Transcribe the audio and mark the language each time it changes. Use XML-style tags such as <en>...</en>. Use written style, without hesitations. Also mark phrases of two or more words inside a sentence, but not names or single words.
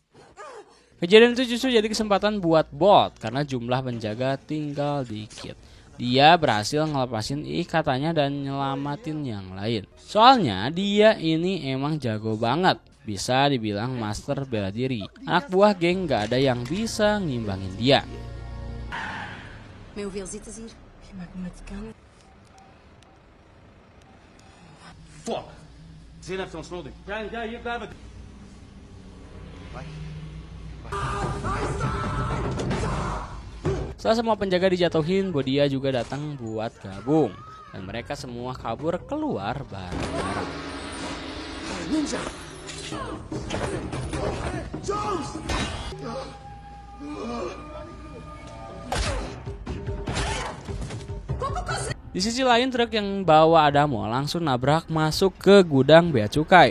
<id>Kejadian itu justru jadi kesempatan buat Bolt karena jumlah penjaga tinggal dikit. Dia berhasil ngelepasin ikatannya dan nyelamatin yang lain. Soalnya dia ini emang jago banget. Bisa dibilang master bela diri. Anak buah geng gak ada yang bisa ngimbangin dia.</id> <en>Fuck.</en> <nl>Zin heeft ons nodig. Ja, hier blijven.</nl> <id>Setelah semua penjaga dijatuhin, Bodia juga datang buat gabung. Dan mereka semua kabur keluar bareng-bareng. Di sisi lain, truk yang bawa Adamo langsung nabrak masuk ke gudang bea cukai.</id>